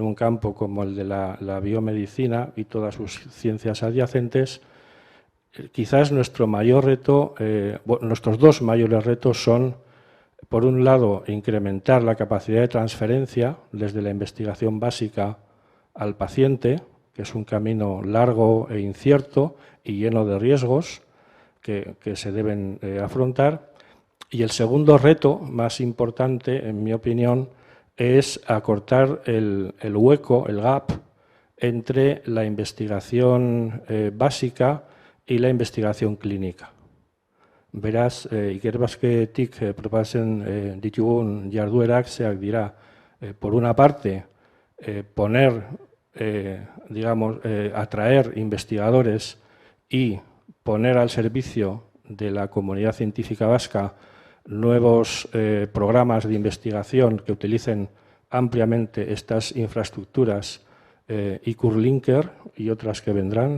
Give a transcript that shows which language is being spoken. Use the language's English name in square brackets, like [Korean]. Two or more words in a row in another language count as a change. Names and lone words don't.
[Spanish] un campo como el de la biomedicina y todas sus ciencias adyacentes, quizás nuestro mayor reto, nuestros dos mayores retos son, por un lado, incrementar la capacidad de transferencia desde la investigación básica al paciente, que es un camino largo e incierto y lleno de riesgos que se deben afrontar. Y el segundo reto, más importante, en mi opinión, es acortar el hueco, el gap, entre la investigación básica y la investigación clínica. [Basque] Beraz, ikerbasketik proposatzen ditugun jarduerak zeak dira, [Spanish] por una parte, atraer investigadores y poner al servicio de la comunidad científica vasca nuevos programas de investigación que utilicen ampliamente estas infraestructuras ICUR-Linker y otras que vendrán.